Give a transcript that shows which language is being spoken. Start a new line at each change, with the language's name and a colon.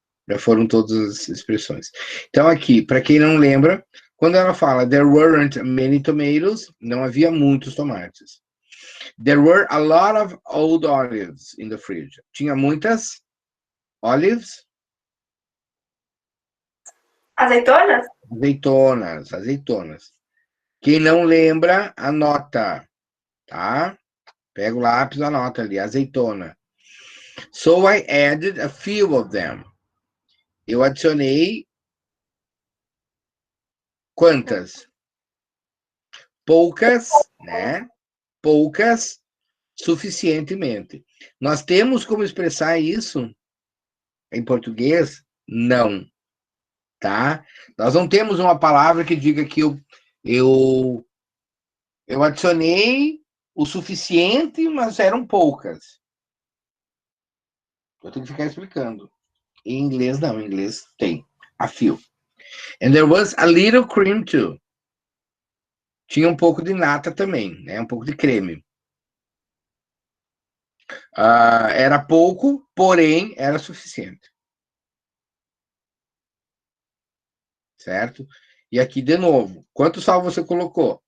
Portuguese: Já foram todas as expressões. Então, aqui, para quem não lembra, quando ela fala
English: there weren't many tomatoes,
Portuguese: não havia muitos tomates.
English: There were a lot of old olives in the fridge.
Portuguese: Tinha muitas olives? Azeitonas? Azeitonas. Quem não lembra, anota, tá? Pega o lápis, anota ali, azeitona.
English: So I added a few of them.
Portuguese: Eu adicionei quantas? Poucas, né? Poucas, suficientemente. Nós temos como expressar isso em português? Não, tá? Nós não temos uma palavra que diga que eu adicionei o suficiente, mas eram poucas. Eu tenho que ficar explicando. Em inglês, não. Em inglês tem.
English: A few. And there was a little cream too.
Portuguese: Tinha um pouco de nata também, né? Um pouco de creme. Era pouco, porém era suficiente. Certo? E aqui, de novo, quanto sal você colocou?